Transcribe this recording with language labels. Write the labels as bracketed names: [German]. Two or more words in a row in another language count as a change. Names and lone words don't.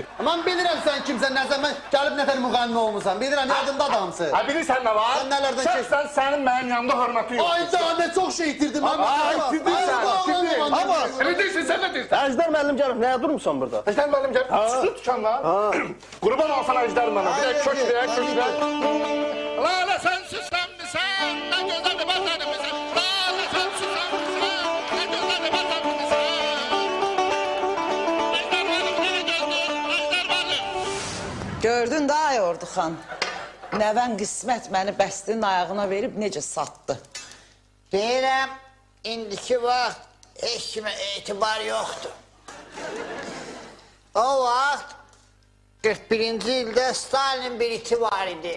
[Azerbaijani] Mən bilirəm sən kimsən, nəsən, mən gəlib nətər müğənni olmuşsan, bilirəm, yadında adamsın. Ha, bilirsən nə var? Sən nələrdən Şəxsən sənin mənim yanımda hörmətin yoxdur. Ay daha nə çox şey itirdim mən. Ay, itirdin sən, Ama Elə deyirsən, sən nə deyirsən? Əjdər müəllim gəlib, nəyə durmuşsan burada? Əjdər müəllim gəlib, çıxsın dükandan. Qurban olsan Əjdər müəllim, bir də köşrək. [Turkish] Lala sensiz sen misin? Ne gözleri batar mısın? Lala sensiz sen misin? Ne gözleri batar mısın? Ejder Valim geri geldi. Ejder Valim. [Azerbaijani] Gördün də ay Orduxan. Nəvən qismət məni bəstinin ayağına verib necə satdı. Deyirəm, indiki vaxt heç kimə etibar yoxdur. O vaxt 41-ci ildə Stalin bir iti var idi.